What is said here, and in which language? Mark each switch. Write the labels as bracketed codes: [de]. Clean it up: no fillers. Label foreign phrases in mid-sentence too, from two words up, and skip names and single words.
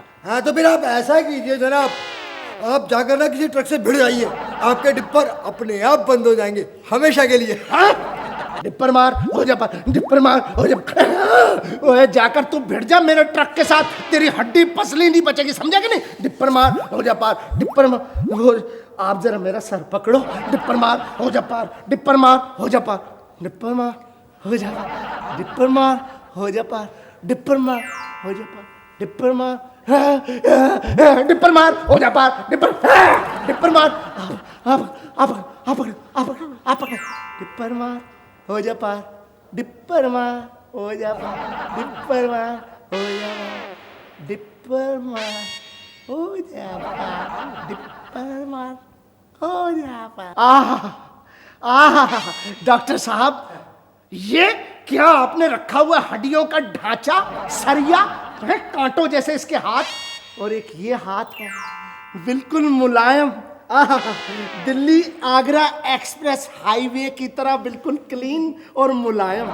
[hi] हाँ तो फिर आप ऐसा कीजिए जनाब, आप जाकर ना किसी ट्रक से भिड़ जाइए, आपके डिप्पर अपने आप बंद हो जाएंगे हमेशा के लिए। हाँ? डिप्पर मार हो जा पार, डिप्पर मार हो जा। ओए जाकर तू भिड़ जा मेरे ट्रक के साथ, तेरी हड्डी पसली नहीं बचेगी, समझा कि नहीं? डिप्पर मार हो जा पार, डिप्पर मार हो। आप जरा मेरा सर पकड़ो। डिप्पर मार हो जा पार, डिप्पर मार हो जा पार, डिप्पर मार हो जा पार, डिप्पर मार हो जा पार, डिप्पर मार हो जा पार, डिप्पर मार, डिप्पर मार हो जा पार, डिप्पर, डिप्पर मार। आप डिप्पर मार हो जा पार, डिप्पर मार हो जा पार, डिप्पर मार हो जा पार, डिप्पर मार हो जा पार, डिप्पर मार हो जा पार। डॉक्टर साहब, ये क्या आपने रखा हुआ हड्डियों का ढांचा, सरिया है, कांटों जैसे इसके हाथ, और एक ये हाथ है बिल्कुल मुलायम, दिल्ली आगरा एक्सप्रेस हाईवे की तरह बिल्कुल क्लीन और मुलायम।